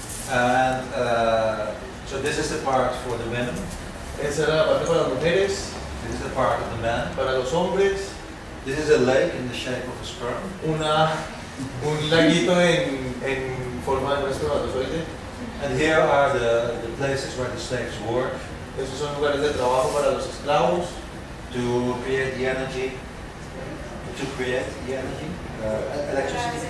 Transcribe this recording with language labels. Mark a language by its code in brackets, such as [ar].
[en] And so this is the part for the women. [es] Esta era la parte para las mujeres. [en] This is the part of the men. [es] Para los hombres. [en] This is a lake in the shape of a sperm. [es] Un laguito en forma de espermatozoide. [en] And here are the places where the slaves work. [es] Esos son lugares de trabajo para los esclavos. [en] to create the energy, to create the energy, electricity,